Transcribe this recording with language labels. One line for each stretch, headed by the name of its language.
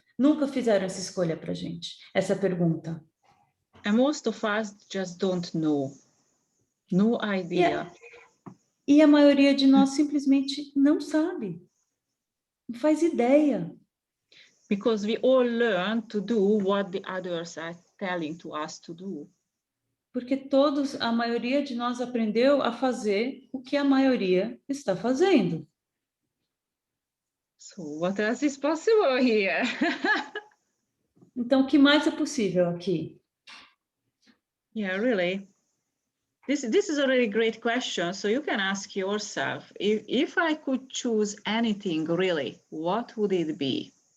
Portuguese: Nunca fizeram essa escolha para gente, essa pergunta.
English: And most of us just don't know. No idea.
Portuguese: E a maioria de nós simplesmente não sabe, não faz ideia.
English: Because we all learn to do what the others are telling to us to do.
Portuguese: Porque a maioria de nós aprendeu a fazer o que a maioria está fazendo.
English: So what else is possible here?
Portuguese: Então, o que mais é possível aqui?
English: Yeah, really. This is a really great question. So you can ask yourself, if I could choose anything, really, what would it be?